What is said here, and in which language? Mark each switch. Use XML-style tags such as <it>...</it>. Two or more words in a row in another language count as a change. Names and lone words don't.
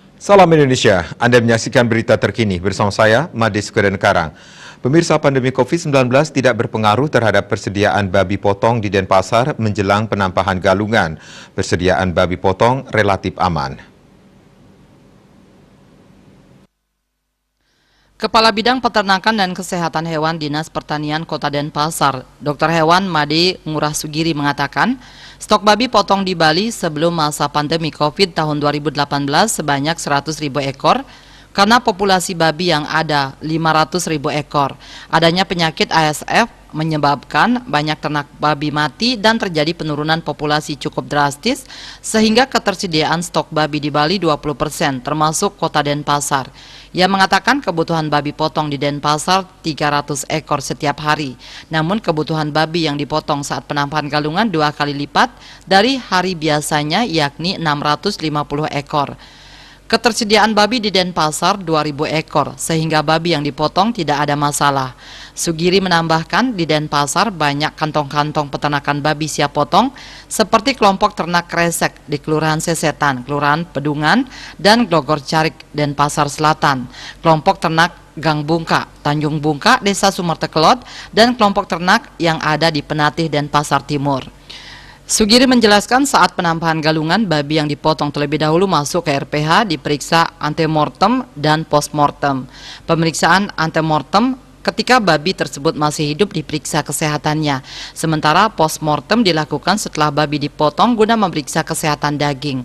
<id>Salam Indonesia, Anda menyaksikan berita terkini bersama saya, Madis Kudenkarang. Pemirsa, pandemi COVID-19 tidak berpengaruh terhadap persediaan babi potong di Denpasar menjelang penampahan galungan. Persediaan babi potong relatif aman. Kepala Bidang Peternakan dan Kesehatan Hewan Dinas Pertanian Kota Denpasar, Dr. Hewan Made Ngurah Sugiri mengatakan, stok babi potong di Bali sebelum masa pandemi COVID tahun 2018 sebanyak 100.000 ekor, karena populasi babi yang ada 500.000 ekor. Adanya penyakit ASF menyebabkan banyak ternak babi mati dan terjadi penurunan populasi cukup drastis, sehingga ketersediaan stok babi di Bali 20%, termasuk Kota Denpasar. Ia mengatakan kebutuhan babi potong di Denpasar 300 ekor setiap hari. Namun kebutuhan babi yang dipotong saat penampahan galungan 2 kali lipat dari hari biasanya, yakni 650 ekor. Ketersediaan babi di Denpasar 2.000 ekor, sehingga babi yang dipotong tidak ada masalah. Sugiri menambahkan di Denpasar banyak kantong-kantong peternakan babi siap potong, seperti kelompok ternak Kresek di Kelurahan Sesetan, Kelurahan Pedungan, dan Glogor Carik, Denpasar Selatan, kelompok ternak Gang Bungka, Tanjung Bungka, Desa Sumertekelot, dan kelompok ternak yang ada di Penatih, Denpasar Timur. Sugiri menjelaskan saat penampahan galungan, babi yang dipotong terlebih dahulu masuk ke RPH, diperiksa antemortem dan postmortem. Pemeriksaan antemortem, ketika babi tersebut masih hidup, diperiksa kesehatannya. Sementara postmortem dilakukan setelah babi dipotong guna memeriksa kesehatan daging.</id>